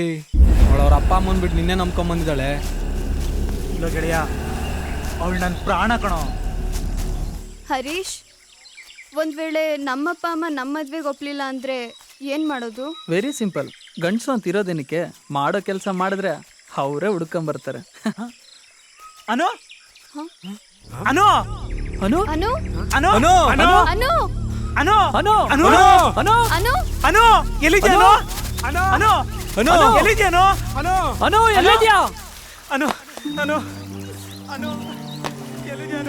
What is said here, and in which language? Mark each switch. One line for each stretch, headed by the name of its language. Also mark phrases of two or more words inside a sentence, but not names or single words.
Kannada: ಅವಳವ್ರ ಅಪ್ಪ ಅಮ್ಮನ ಬಿಟ್ಟು ನಿನ್ನೆ ನಂಬ್ಕೊಂಬಂದಿದ್ದಾಳೆ. ಇಲ್ಲ ಗೆಳೆಯ, ಅವಳು ನನ್ನ ಪ್ರಾಣ ಕಣೋ. ಹರೀಶ್, ಒಂದು ವೇಳೆ ನಮ್ಮಪ್ಪ ಅಮ್ಮ ನಮ್ಮ ಮದ್ವೆಗೆ ಒಪ್ಲಿಲ್ಲ ಅಂದರೆ ಏನು ಮಾಡೋದು?
English: very simple.
Kannada: ಗಂಡಸು ಅಂತ ಇರೋದೇನಕ್ಕೆ, ಮಾಡೋ ಕೆಲಸ ಮಾಡಿದ್ರೆ ಅವರೇ ಹುಡ್ಕೊಂಬರ್ತಾರೆ. ಅನು ಅನು ಅನು ಅನು ಅನು ಅನು ಅನು ಅನು ಅನು ಅನು ಅನು ಅನು ಅನು ಅನು ಎಲ್ಲಿದ್ಯಾನು? ಅನು ಅನು ಅನು ಎಲ್ಲಿದ್ಯಾನು? ಅನು ಅನು ಎಲ್ಲಿದ್ಯಾ? ಅನು ಅನು ಅನು ಎಲ್ಲಿದ್ಯಾನು?